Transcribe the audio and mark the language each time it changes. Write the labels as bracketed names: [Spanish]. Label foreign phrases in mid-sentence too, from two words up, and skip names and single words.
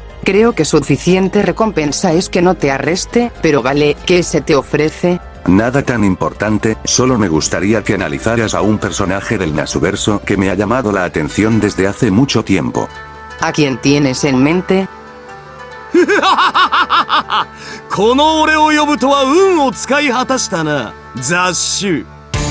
[Spanish] Creo que suficiente recompensa es que no te arreste, pero vale, ¿qué se te ofrece? Nada tan importante, solo me gustaría que analizaras a un personaje del Nasuverso que me ha llamado la atención desde hace mucho tiempo. ¿A quién tienes en mente? [Japanese] この俺を呼ぶとは運を使い果たしたな、雑種。